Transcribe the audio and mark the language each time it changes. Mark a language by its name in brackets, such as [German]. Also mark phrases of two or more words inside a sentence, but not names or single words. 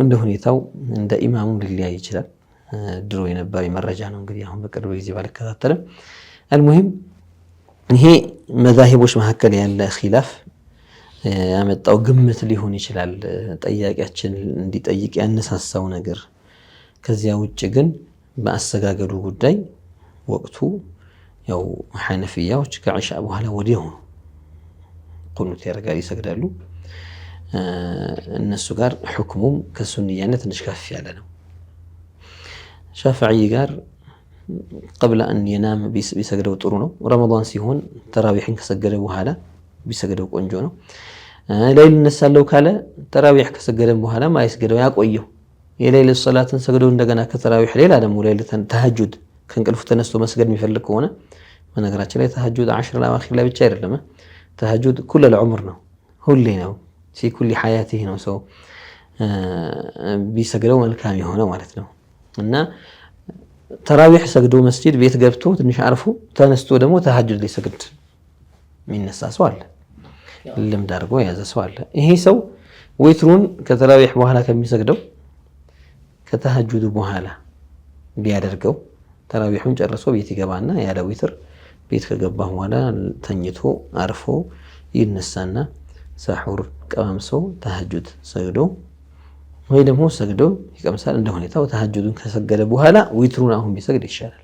[Amharic] እንደ ሁኔታው እንደ ኢማሙ ሊለያይ ይችላል። ድሮ የነበረ መረጃ ነው እንግዲህ አሁን በቅርብ ጊዜ ባልከታተልም አልሙሂም ይሄ መዛሂቦች መካከል ያለ ኺላፍ ያመጣው ግምት ሊሆን ይችላል ጠያቂያችን እንዲጠይቅ ያነሳሳው ነገር። ከዚያ ውጭ ግን በአሰጋገዱ ጉዳይ ወቅቱ ያው ሐነፊያዎች ከዒሻ በኋላ ወዲያው ቁኑት ያደርጋሉ ይሰግዳሉ። እነሱ ጋር ሁክሙም ከሱንያነት ትንሽ ከፍ ያለ ነው። ሻፊዒ ጋር [Arabic] قبل أن ينام بيسجدوا [Amharic] ጥሩ ነው። ረመዳን ሲሆን ተራዊሕን ከሰገደ በኋላ ቢሰግደው ቆንጆ ነው። ሌሊት ነሳለው ካለ ተራዊሕ ከሰገደ በኋላ ማይስገደው ያቆየው የሌሊት ሶላትን ሰግዶ እንደገና ከተራዊሕ ሌላ ደግሞ ሌሊት ተሐጁድ ከእንቅልፉ ተነስቶ መስገድ የሚፈልግ ከሆነ በነገራችን ላይ ተሐጁድ 10 ለአኺር ላይ ብቻ አይደለም። ተሐጁድ [Arabic] كل العمر [Amharic] ነው፣ ሁሌ ነው፣ [Arabic] في كل حياته [Amharic] ነው ሰው ቢሰግደው መልካም የሆነ ማለት ነው። እና ተራዊሕ ሰግዶ መስጂድ ቤት ገብቶ ትንሽ አርፎ ተነስቶ ደግሞ ተሐጁድ ሊሰግድ የሚነሳ ሰው አለ፣ ልምድ አድርጎ የያዘ ሰው አለ። ይሄ ሰው ዊትሩን ከተራዊሕ በኋላ ከሚሰግደው ከተሐጁድ በኋላ ቢያደርገው ተራዊሑን ጨርሶ ቤት ይገባና ያለ ዊትር ቤት ከገባ በኋላ ተኝቶ አርፎ ይነሳና ሳሑር ቀምሶ ተሐጁድ ሰግዶ ወይ ደግሞ ሰግዶ ይቀምሳል። እንደ ሁኔታው ተሐጁዱን ከሰገደ በኋላ ዊትሩን አሁን ቢሰግድ ይሻላል።